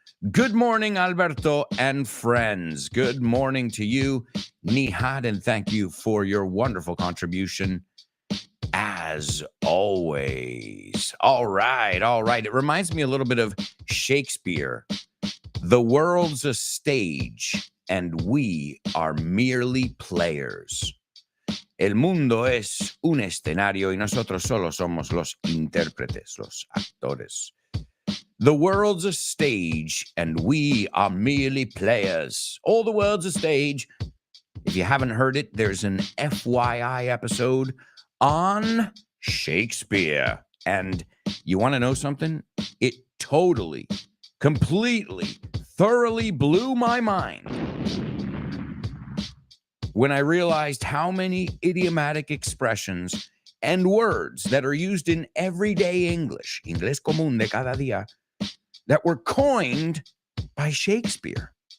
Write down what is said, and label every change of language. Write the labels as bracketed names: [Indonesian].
[English] Good morning, Alberto and friends. Good morning to you, Nihad, and thank you for your wonderful contribution, as always. All right. It reminds me a little bit of Shakespeare. The world's a stage, and we are merely players. [Spanish] El mundo es un escenario y nosotros solo somos los intérpretes, los actores. [English] The world's a stage, and we are merely players. All the world's a stage. If you haven't heard it, there's an FYI episode on Shakespeare. And you want to know something? It totally, completely, thoroughly blew my mind when I realized how many idiomatic expressions and words that are used in everyday English, [Spanish] Inglés común de cada día, [English] that were coined by Shakespeare.